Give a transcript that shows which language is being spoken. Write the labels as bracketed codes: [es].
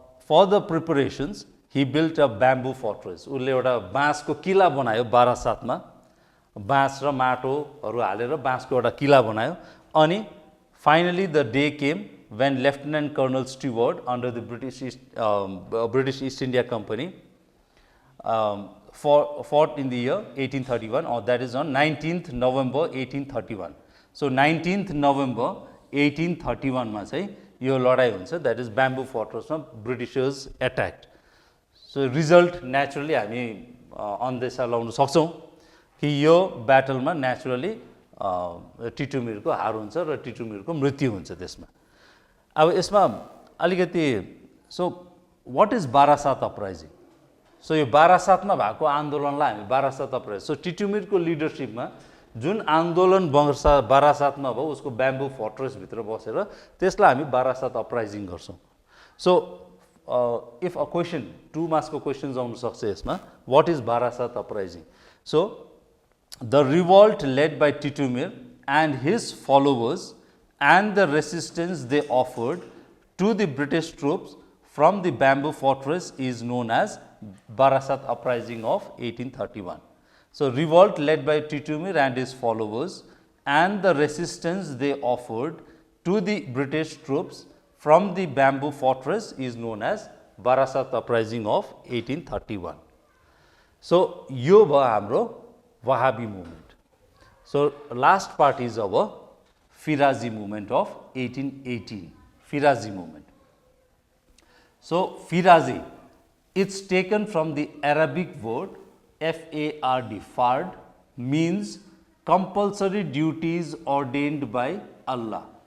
[en] for the preparations he built a bamboo fortress [ne] उसले एउटा बाँसको किला बनायो [en] बारासातमा बाँस र माटोहरू हालेर बाँसको एउटा किला बनायो अनि finally the day came when Lieutenant Colonel Stewart under the British East India Company fought in the year 1831 or that is on 19th November 1831. [ne] So 19th November 1831 मा चाहिँ यो लडाई हुन्छ that is Bamboo Fortress मा [en] Britishers attacked. [ne] So result naturally हामी अन्देशा लाउन सक्छौं कि यो ब्याटलमा नेचुरली टिटुमिरको हार हुन्छ र टिटुमिरको मृत्यु हुन्छ त्यसमा अब यसमा अलिकति [en] so what is Barasat uprising [ne] so यो बारासातमा भएको आन्दोलनलाई हामी बारासात अपराइजिङ सो टिटुमिरको लिडरशिपमा जुन आन्दोलन बारासातमा भयो उसको ब्याम्बू फोर्ट्रेस भित्र बसेर त्यसलाई हामी बारासात अपराइजिङ गर्छौं so [en] if a question 2 [ne] मार्क्सको questions आउन सक्छ यसमा [en] What is Barasat uprising so the revolt led by Titumir and his followers and the resistance they offered to the British troops from the bamboo fortress is known as Barasat Uprising of 1831. So, revolt led by Titumir and his followers and the resistance they offered to the British troops from the bamboo fortress is known as Barasat Uprising of 1831. [ne] So, यो भयो हाम्रो Wahhabi movement. [en] So, last part is our Firazi movement of 1818, Firazi movement. So, Firazi, it's taken from the Arabic word F-A-R-D, fard, means compulsory duties ordained by Allah.